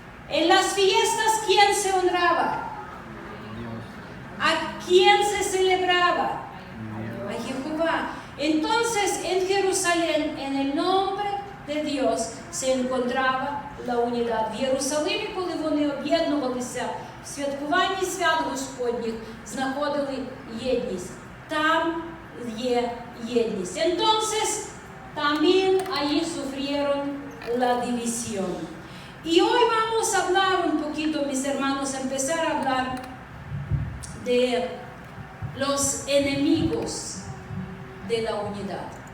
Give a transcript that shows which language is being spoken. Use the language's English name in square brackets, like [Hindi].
[Spanish] En las fiestas, ¿quién se honraba? ¿A quién se celebraba? A Jehová. Entonces, en Jerusalén, en el nombre de Dios, se encontraba la унidad. [Ukrainian] В Єрусалимі, коли вони об'єднувалися в святкуванні свят Господніх, знаходили єдність. Там є єдність. [Spanish] Entonces, también allí sufrieron la división. Y hoy vamos a hablar un poquito, mis hermanos, empezar a hablar de los enemigos de la unidad.